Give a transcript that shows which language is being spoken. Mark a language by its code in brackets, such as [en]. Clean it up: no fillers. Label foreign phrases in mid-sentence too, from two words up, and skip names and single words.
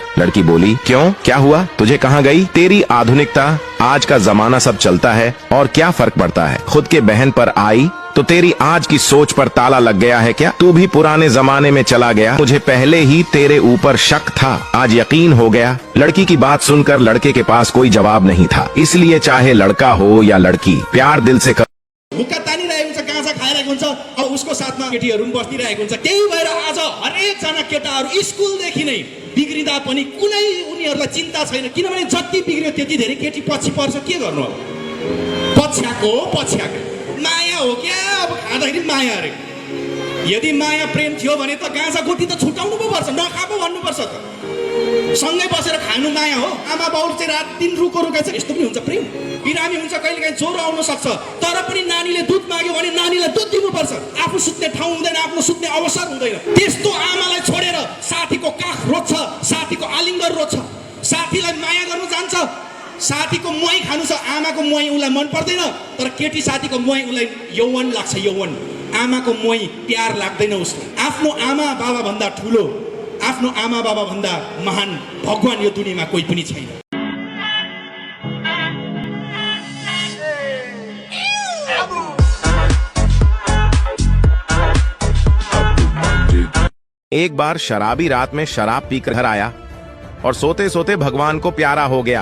[hi] लड़की बोली, क्यों, क्या हुआ, तुझे कहाँ गई तेरी आधुनिकता, आज का जमाना सब चलता है और क्या फर्क पड़ता है, खुद के बहन पर आई तो तेरी आज की सोच पर ताला लग गया है क्या? तू भी पुराने जमाने में चला गया? मुझे पहले ही तेरे ऊपर शक था, आज यकीन हो गया। लड़की की बात सुनकर लड़के के पास कोई जवाब नहीं था, इसलिए चाहे लड़का हो या लड़की, प्यार दिल से [ne] मुक्का तानिरहेको हुन्छ, गाँजा खाइरहेको हुन्छ, अब उसको साथमा केटीहरू पनि बस्दिरहेको हुन्छ। त्यही भएर आज हरेकजना केटाहरू स्कुलदेखि नै बिग्रिँदा पनि कुनै उनीहरूलाई चिन्ता छैन, किनभने जति बिग्रियो त्यति धेरै केटी पछि पर्छ। के गर्नु अब? पछ्याएको माया हो क्या? अब खाँदाखेरि माया अरे। यदि माया प्रेम थियो भने त गाँजा गोटी त छुटाउनु पो पर्छ, नखा पो भन्नुपर्छ त। सँगै बसेर खानु माया हो? आमा बाउ चाहिँ रात दिन रुको रुका छ, यस्तो पनि हुन्छ प्रेम? बिरामी हुन्छ, कहिलेकाहीँ ज्वरो आउन सक्छ, तर पनि नानीले दुध माग्यो भने नानीलाई दुध दिनुपर्छ। आफू सुत्ने ठाउँ हुँदैन, आफ्नो सुत्ने अवसर हुँदैन। त्यस्तो आमालाई छोडेर साथीको काख रोज्छ, साथीको आलिङ्गर रोज्छ, साथीलाई माया गर्नु जान्छ, साथीको मुहाई खानु छ, आमाको मुहाई उसलाई मन पर्दैन, तर केटी साथीको मुहाई उसलाई यौवन लाग्छ। यौवन आमाको मुहाई प्यार लाग्दैन उसलाई। आफ्नो आमा बाबा भन्दा ठुलो, आफ्नो आमा बाबा भन्दा महान भगवान यो दुनियाँमा कोही पनि छैन। [hi] एक बार शराबी रात में शराब पीकर घर आया और सोते सोते भगवान को प्यारा हो गया।